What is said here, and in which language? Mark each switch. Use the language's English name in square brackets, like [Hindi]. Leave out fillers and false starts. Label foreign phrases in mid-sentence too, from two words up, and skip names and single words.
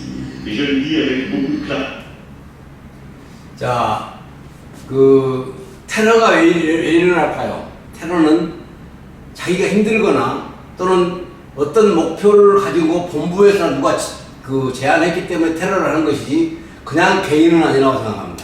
[French] Et je le dis avec beaucoup de clarté. [Korean] 자, 그 테러가 왜 일어날까요? 테러는 자기가 힘들거나 또는 어떤 목표를 가지고 본부에서 누가 그 제안했기 때문에 테러를 하는 것이지 그냥 개인은 아니라고 생각합니다.